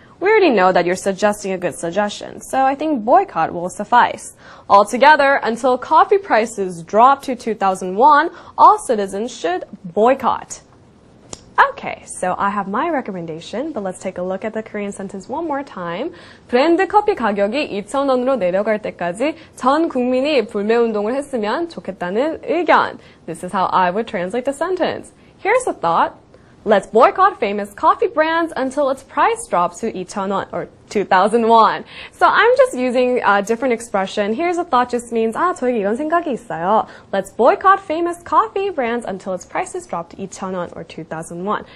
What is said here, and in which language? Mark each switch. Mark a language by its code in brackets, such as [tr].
[en] We already know that you're suggesting a good suggestion, so I think boycott will suffice. Altogether, until coffee prices drop to 2,001, all citizens should boycott. Okay, so I have my recommendation, but let's take a look at the Korean sentence one more time. [ko] 브랜드 커피 가격이 2,000원으로 내려갈 때까지 전 국민이 불매운동을 했으면 좋겠다는 의견. [en] This is how I would translate the sentence. Here's a thought. Let's boycott famous coffee brands until its price drops to 2,000won or 2,001. So I'm just using a different expression. Here's a thought just means, [ko] 저에게 이런 생각이 있어요. [en] Let's boycott famous coffee brands until its prices drop to 2,000won or 2,001.